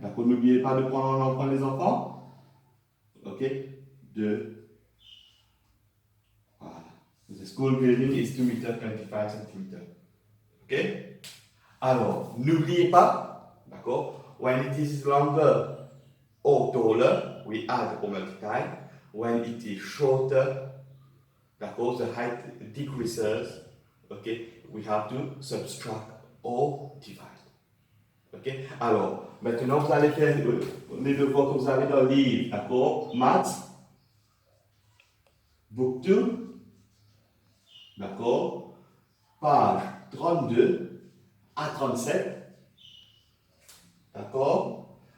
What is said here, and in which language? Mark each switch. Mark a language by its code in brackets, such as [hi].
[fr] D'accord, n'oubliez pas de prendre les enfants. Ok, 2. Voilà. [en] The school building is 2 meter 25 cm. [fr] Ok, alors, n'oubliez pas, d'accord, [en] when it is longer or taller, we add or multiply. When it is shorter, d'accord, the height decreases. Okay, we have to subtract or divide. [fr] Ok, alors, maintenant vous allez faire les devoirs que vous avez dans le livre, d'accord? Maths, book 2, d'accord? Page 32 à 37, d'accord?